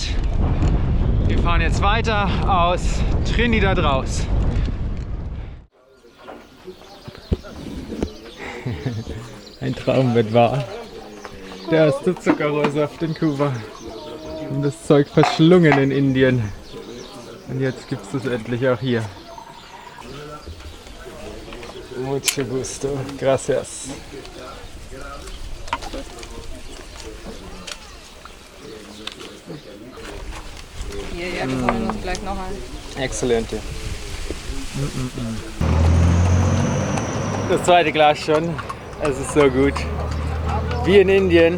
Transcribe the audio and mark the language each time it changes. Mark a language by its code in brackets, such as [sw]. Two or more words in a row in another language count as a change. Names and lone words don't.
[de] Wir fahren jetzt weiter aus Trinidad raus. Ein Traum wird wahr. Der erste Zuckerrohrsaft in Kuba. Und das Zeug verschlungen in Indien. Und jetzt gibt es endlich auch hier. [es] Mucho gusto. Gracias. [de] Hier, ja, wir holen uns gleich noch ein. Exzellente. Das zweite Glas schon. Es ist so gut. Wie in Indien.